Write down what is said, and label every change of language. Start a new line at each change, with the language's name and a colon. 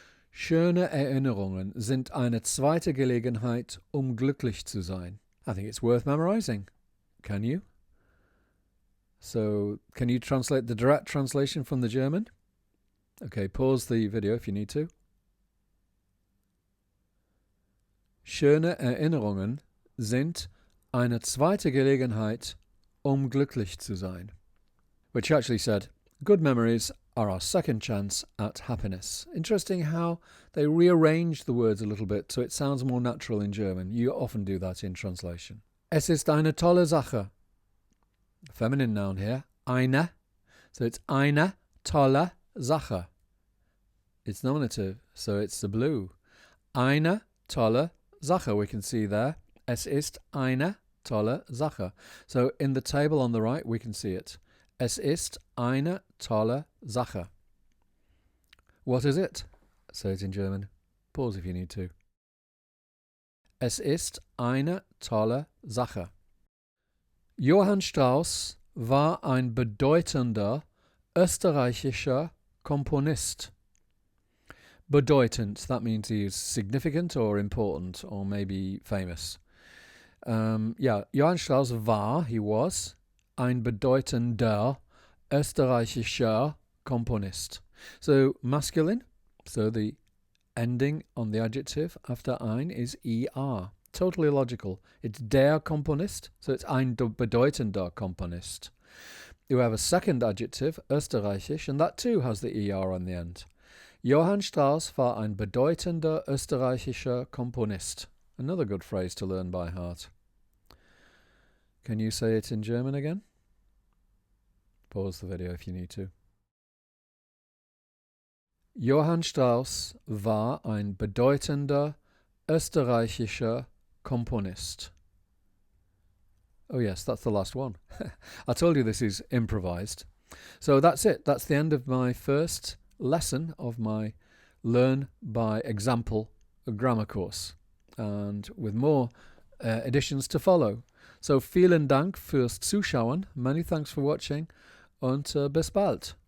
German: Schöne Erinnerungen sind eine zweite Gelegenheit, glücklich zu sein.
English: I think it's worth memorizing. Can you? So, can you translate the direct translation from the German? Okay, pause the video if you need to.
German: Schöne Erinnerungen sind eine zweite Gelegenheit, glücklich zu sein.
English: Which actually said, good memories are our second chance at happiness. Interesting how they rearrange the words a little bit so it sounds more natural in German. You often do that in translation.
German: Es ist eine tolle Sache.
English: Feminine noun here.
German: Eine.
English: So it's
German: eine tolle Sache.
English: It's nominative, so it's the blue.
German: Eine tolle Sache,
English: we can see there.
German: Es ist eine tolle Sache.
English: So in the table on the right, we can see it.
German: Es ist eine tolle Sache.
English: What is it? Say it in German. Pause if you need to.
German: Es ist eine tolle Sache. Johann Strauss war ein bedeutender österreichischer Komponist.
English: Bedeutend, that means he is significant or important or maybe famous.
German: Johann Strauss war,
English: he was,
German: ein bedeutender österreichischer Komponist.
English: So masculine, so the ending on the adjective after ein is er. Totally logical. It's
German: der Komponist,
English: so it's
German: ein bedeutender Komponist.
English: You have a second adjective, österreichisch, and that too has the er on the end.
German: Johann Strauss war ein bedeutender österreichischer Komponist.
English: Another good phrase to learn by heart. Can you say it in German again? Pause the video if you need to.
German: Johann Strauss war ein bedeutender österreichischer Komponist.
English: Oh yes, that's the last one. I told you this is improvised. So that's it. That's the end of my first lesson of my Learn by Example grammar course. And with more editions to follow.
German: So vielen Dank fürs Zuschauen.
English: Many thanks for watching.
German: Und bis bald.